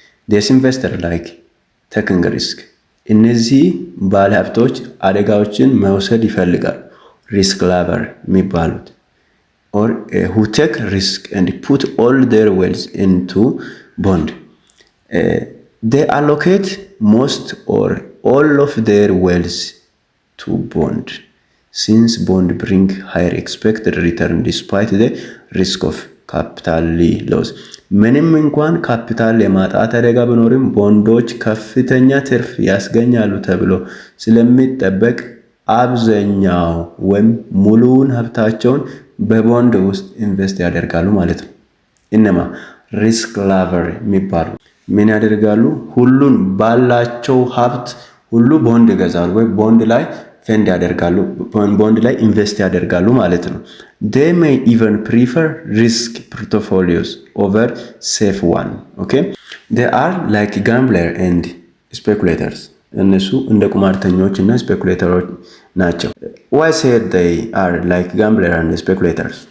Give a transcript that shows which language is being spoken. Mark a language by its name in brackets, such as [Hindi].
[English] This investor like taking risk. [Amharic] እነዚህ ባለሀብቶች አደጋዎችን መውሰድ ይፈልጋሉ። [English] risk lover [Amharic] የሚባሉት [English] or who take risk and put all their wealth into bond. They allocate most or all of their wealth to bond, since bond bring higher expected return despite the risk of capital loss. [Amharic] ምንም እንኳን ካፒታል የማጣት አደጋ ቢኖርም ቦንዶች ከፍተኛ ትርፍ ያስገኛሉ ተብሎ ስለሚጠበቅ አብዛኛው ወይም ሙሉውን ሀብታቸውን በቦንድ ውስጥ ኢንቨስት ያደርጋሉ ማለት ነው። እነማ ሪስክ ላቨር የሚባሉ ምን ያደርጋሉ? ሁሉን ባላቸው ሀብት ሁሉ ቦንድ ይገዛሉ ወይ ቦንድ ላይ ፈንድ ያደርጋሉ፣ ቦንድ ላይ ኢንቨስት ያደርጋሉ ማለት ነው። [English] they may even prefer risk portfolios over safe one. okay, they are like gambler and speculators. [Amharic] እነሱ እንደ ቁማርተኞች እና ስፔኩሌተሮች ናቸው። [English] why said they are like gambler and speculators?